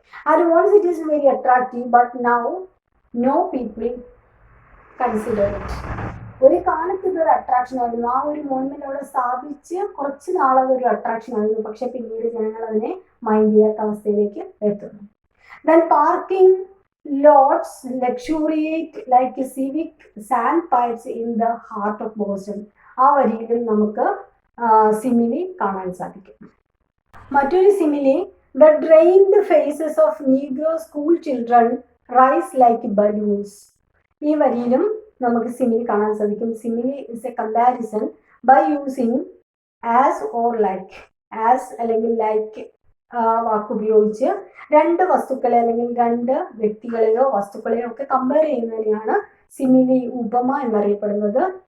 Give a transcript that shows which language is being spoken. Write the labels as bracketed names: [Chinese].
[English] And once it is very attractive but now no people consider it. [Malayalam] ഒരു കാലത്ത് ഇതൊരു attraction ആയിരുന്നു, ആ ഒരു മോണമെന്റ് അവിടെ സ്ഥാപിച്ച് കുറച്ച് നാളതൊരു അട്രാക്ഷൻ ആയിരുന്നു. പക്ഷെ പിന്നീട് ജനങ്ങൾ അതിനെ മൈൻഡ് ചെയ്യാത്ത അവസ്ഥയിലേക്ക് എത്തുന്നു. [English] Then parking lots luxuriate like civic sandpipes in the heart of Boston. [Malayalam] ആ വരിയിൽ നമുക്ക് സിമിലി കാണാൻ സാധിക്കും. മറ്റൊരു simile, [English] the drained faces of Negro school children rise like balloons. [Malayalam] ഈ വരിയിലും നമുക്ക് സിമിലി കാണാൻ സാധിക്കും. [English] Simile is a comparison by using as or like. [Malayalam] As അല്ലെങ്കിൽ ലൈക്ക് വാക്കുപയോഗിച്ച് രണ്ട് വസ്തുക്കളെ അല്ലെങ്കിൽ രണ്ട് വ്യക്തികളെയോ വസ്തുക്കളെയോ ഒക്കെ കമ്പയർ ചെയ്യുന്നതിനെയാണ് സിമിലി, ഉപമ എന്നറിയപ്പെടുന്നത്.